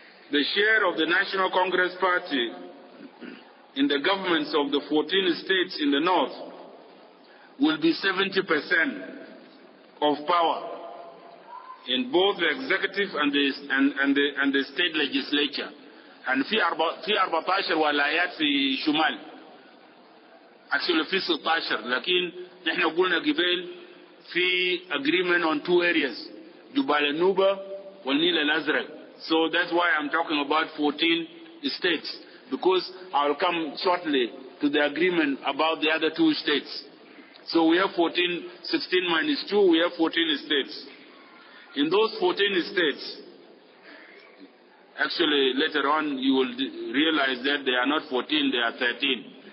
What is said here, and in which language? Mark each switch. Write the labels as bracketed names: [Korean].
[English] The share of the National Congress Party in the governments of the 14 states in the north will be 70% of power in both the executive and the state legislature. And [Arabic] في 14 ولايات في شمال. [English] Actually [Arabic] في 16, لكن نحن قلنا قبل في [English] agreement on 2 areas, [Arabic] جبال النوبة والنيل الأزرق. [English] So that's why I'm talking about 14 states, because I will come shortly to the agreement about the other 2 states. So we have 14, 16 minus 2, we have 14 states. In those 14 states, actually later on you will realize that they are not 14, they are 13.